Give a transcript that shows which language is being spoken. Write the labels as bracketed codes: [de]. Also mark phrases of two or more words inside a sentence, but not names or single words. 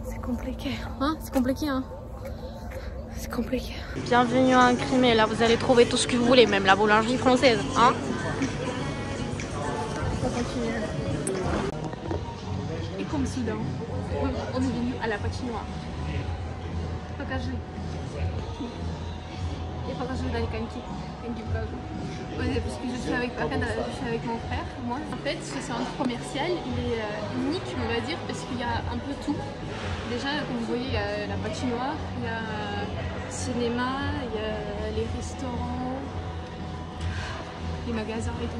[fr] C'est compliqué, hein? C'est compliqué, hein? C'est compliqué. Bienvenue à Crimée, là vous allez trouver tout ce que vous voulez, même la boulangerie française, hein. On continue. Et comme Soudan, on est venu à la patinoire. [ru] Покажи. Я покажу Дальканьки. [fr] Ouais, parce que je suis avec mon frère. Moi, en fait, ce centre commercial, il est unique, on va dire, parce qu'il y a un peu tout. Déjà, comme vous voyez, il y a la patinoire, il y a le cinéma, il y a les restaurants, les magasins et tout.